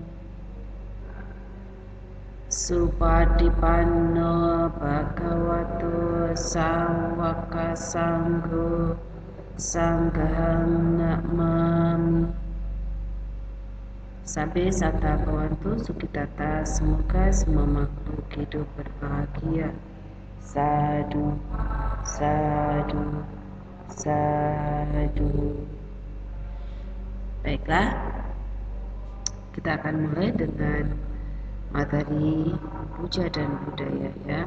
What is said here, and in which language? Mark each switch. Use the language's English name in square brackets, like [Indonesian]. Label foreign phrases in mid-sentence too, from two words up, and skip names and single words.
[Pali] Supatipanno Bhagavato Sawaka Sangho Sanghang Namami. Sabe Sata Bhavantu Sukitata, [Indonesian] semoga semua makhluk hidup berbahagia. [Pali] Sadu, sadu, sadu. [Indonesian] Baiklah, kita akan mulai dengan materi puja dan budaya ya.